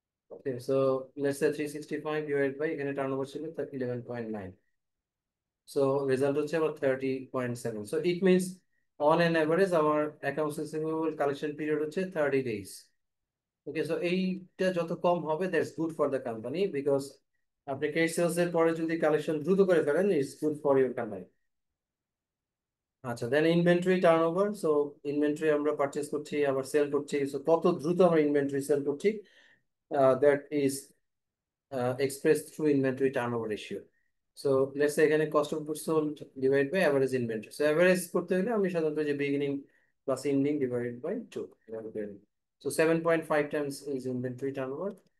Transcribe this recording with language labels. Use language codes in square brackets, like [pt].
[en] Okay, so let's say 365 divided by [bn] এখানে turnover ছিল [en] 11.9, so result [bn] হচ্ছে আবার [en] 30.7. so it means on an average our accounts receivable collection period হচ্ছে 30 days. [bn] Okay, so এইটা যত কম হবে [en] that's good for the company because [bn] আপনি credit sales এর পরে যদি কালেকশন দ্রুত করে ফেলেন [en] it's good for your company. [bn] আচ্ছা, দেন ইনভেন্টরি টার্নওভার। সো ইনভেন্টরি আমরা পারচেজ করছি আবার সেল করছি, সো কত দ্রুত আমরা ইনভেন্টরি সেল করছি, [en] That is expressed through inventory turnover ratio. So let's say এখানে cost of goods sold divided by average inventory. [bn] So average করতে হলে আমি সাধারণত যে [en] beginning plus ending divided by 2 [bn] এভাবে করে নিই। [en] So 7.5 times is inventory turnover.